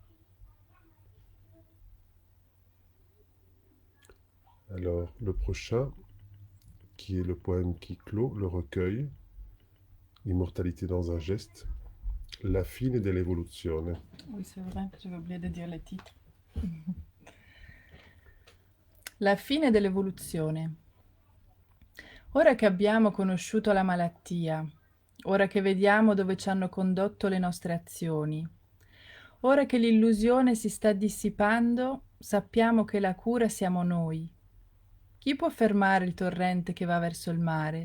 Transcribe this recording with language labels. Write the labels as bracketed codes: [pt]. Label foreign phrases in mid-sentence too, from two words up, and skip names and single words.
[fr] Alors, le prochain, qui est le poème qui clôt le recueil, L'immortalité dans un geste, La fine dell'evoluzione. Oui, c'est vrai, j'avais oublié de dire le titre. [it] La fine dell'evoluzione. Ora che abbiamo conosciuto la malattia, ora che vediamo dove ci hanno condotto le nostre azioni, ora che l'illusione si sta dissipando, sappiamo che la cura siamo noi. Chi può fermare il torrente che va verso il mare?